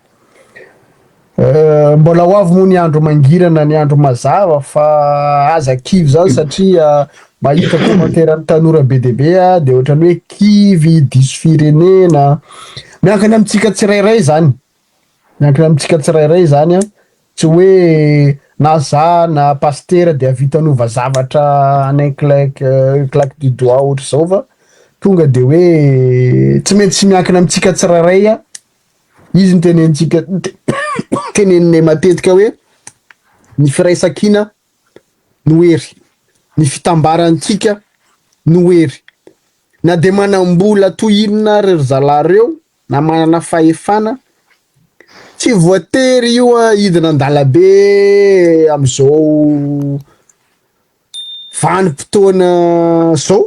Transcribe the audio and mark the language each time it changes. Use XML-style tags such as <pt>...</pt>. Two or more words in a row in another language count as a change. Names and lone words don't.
<mg>Mbola ho avy moa ny andro mangirana, ny andro mazava, fa aza kivy zany satria mahita commentaire ny tanora be de be a, de ohatrany hoe kivy diso firenena, miankina amitsika tsirairay zany, a tsy hoe na za na pastera de avitanova zavatra anay</mg> <fr>claque du doigt</fr> <mg>ohatra zao, fa tonga de hoe tsy maintsy miankina amitsika tsirairay a. Izy ny tenenitsika teneninay matetika hoe ny firaisan-kina no hery, ny fitambarantsika no hery, na de manam-bola tohinona ry zalareo na manana fahefana, tsy voatery io a hidina an-dalabe am'izao vanim-potoana zao.</mg>